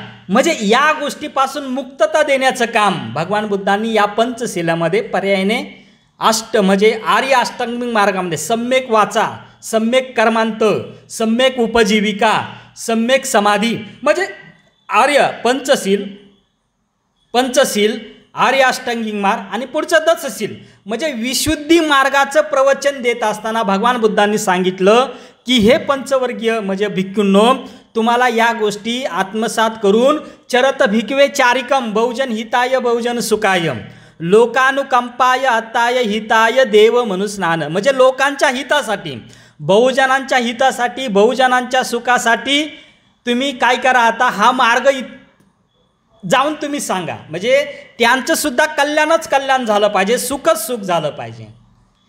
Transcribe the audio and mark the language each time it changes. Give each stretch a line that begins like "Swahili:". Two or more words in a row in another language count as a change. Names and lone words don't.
Marathi: म्हणजे या गोष्टीपासून मुक्तता देण्याचं काम भगवान बुद्धांनी या पंचशिलामध्ये पर्यायाने म्हणजे आर्य अष्टांगिक मार्गामध्ये सम्यक वाचा, सम्यक कर्मांत, सम्यक उपजीविका, सम्यक समाधी, म्हणजे आर्य पंचशील, आर्य अष्टांगिक मार्ग आणि पुढचं 10 म्हणजे विशुद्धी मार्गाचं प्रवचन देत असताना भगवान बुद्धांनी सांगितलं की हे पंचवर्गीय म्हणजे भिक्खूंनो, तुम्हाला या गोष्टी आत्मसात करून
Pali: चरत भिकवे चारिकम बहुजन हिताय बहुजन सुखाय लोकानुकंपाय अत्ताय हिताय देव मनुस्नान.
Marathi: म्हणजे लोकांच्या हितासाठी, बहुजनांच्या हितासाठी, बहुजनांच्या सुखासाठी तुम्ही काय करा, आता हा मार्ग जाऊन तुम्ही सांगा. म्हणजे त्यांचं सुद्धा कल्याण झालं पाहिजे, सुखच सुख झालं पाहिजे.